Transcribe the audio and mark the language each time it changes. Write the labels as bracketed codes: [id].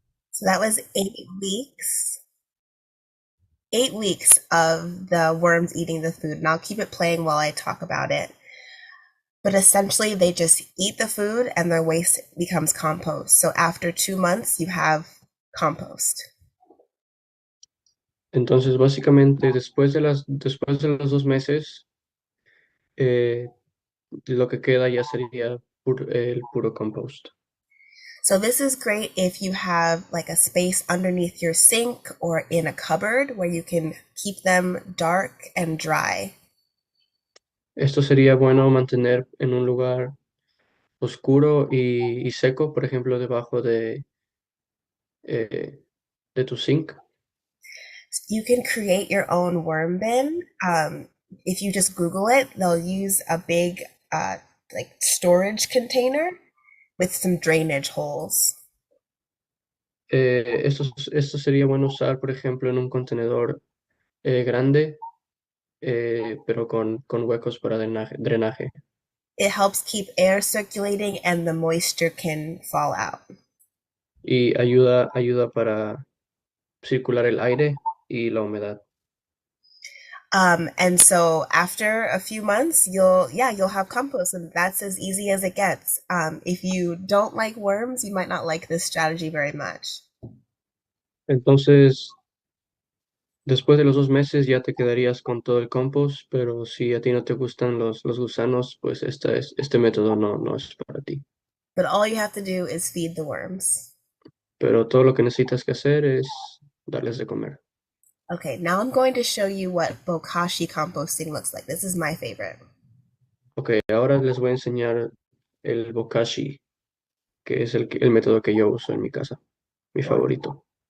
[en] So that was 8 weeks. 8 weeks of the worms eating the food, and I'll keep it playing while I talk about it. But essentially, they just eat the food and their waste becomes compost. So after 2 months, you have compost. [es] Entonces, básicamente, después de los 2 meses, lo que queda ya sería el puro compost. [en] So this is great if you have like a space underneath your sink or in a cupboard where you can keep them dark and dry. [es] Esto sería bueno mantener en un lugar oscuro y seco, por ejemplo, debajo eh, de tu sink. [en] You can create your own worm bin. If you just Google it, they'll use a big like storage container with some drainage holes. [es] Esto sería bueno usar, por ejemplo, en un contenedor grande, pero con huecos para drenaje. [en] It helps keep air circulating and the moisture can fall out. [es] Y ayuda para circular el aire y la humedad. [en] And so after a few months, you'll have compost, and that's as easy as it gets. If you don't like worms, you might not like this strategy very much. [es] Entonces, después de los 2 meses ya te quedarías con todo el compost, pero si a ti no te gustan los gusanos, pues este método no es para ti. [en] But all you have to do is feed the worms. [es] Pero todo lo que necesitas que hacer es darles de comer. [en] Okay, now I'm going to show you what bokashi composting looks like. This is my favorite. [es] Ok, ahora les voy a enseñar el bokashi, que es el método que yo uso en mi casa, mi favorito.